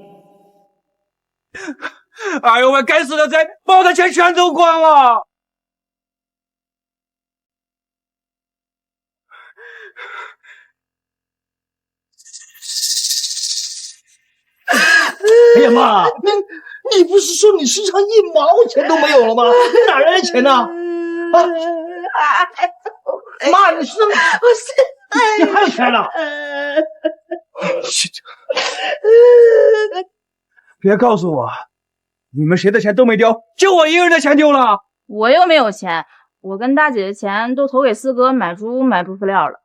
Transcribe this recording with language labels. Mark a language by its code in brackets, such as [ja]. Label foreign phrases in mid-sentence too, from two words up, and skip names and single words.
[zh] 哎呦喂，該死的賊，把我的錢全偷光了！哎呀媽，你不是說你身上1毛錢都沒有了嗎？哪來的錢呢？啊！媽，你身上你還有錢呢？別告訴我，你們誰的錢都沒丟，就我一個人的錢丟了。我又沒有錢，我跟大姐的錢都投給四哥買豬飼料了。